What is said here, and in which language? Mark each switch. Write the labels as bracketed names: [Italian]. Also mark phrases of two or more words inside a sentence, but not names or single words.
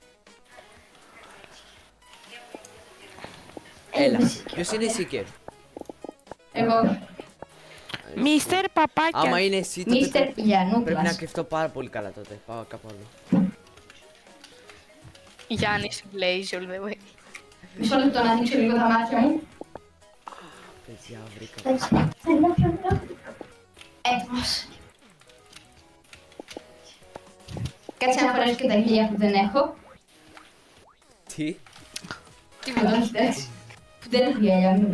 [Greek] Έλα. Ποιος είναι η Seeker? Εγώ. Μίστερ Παπάκια. Άμα είναι εσύ τότε Μίστερ πρέπει να Γιαννούκλας. κρυφτώ πάρα πολύ καλά τότε. Πάω κάπου αλλού. Γιάννης Blaze [English] all the way. [Greek] Μισό λεπτό να ανοίξω λίγο τα μάτια μου. Παιδιά, βρήκα. Έτοιμος. Κάτσε να φορέσω και τα γυλιά που δεν έχω. Τι? Τίποτα, όχι έτσι. Που δεν έχω γυαλιά, μην